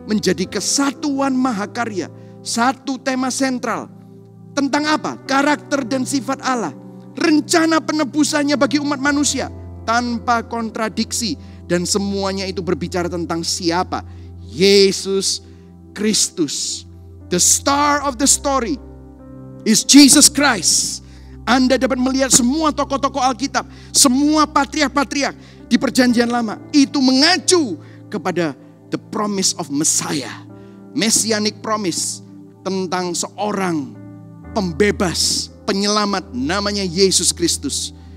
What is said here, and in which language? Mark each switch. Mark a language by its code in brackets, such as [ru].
[id] Menjadi kesatuan mahakarya. Satu tema sentral. Tentang apa? Karakter dan sifat Allah. Rencana penebusannya bagi umat manusia. Tanpa kontradiksi. Dan semuanya itu berbicara tentang siapa? Yesus Kristus. [en] The star of the story is Jesus Christ. [id] Anda dapat melihat semua tokoh-tokoh Alkitab. Semua patriark-patriark di perjanjian lama. Itu mengacu kepada [en] the promise of Messiah. Messianic promise. [id] Tentang seorang pembebas, penyelamat, namanya Yesus Kristus.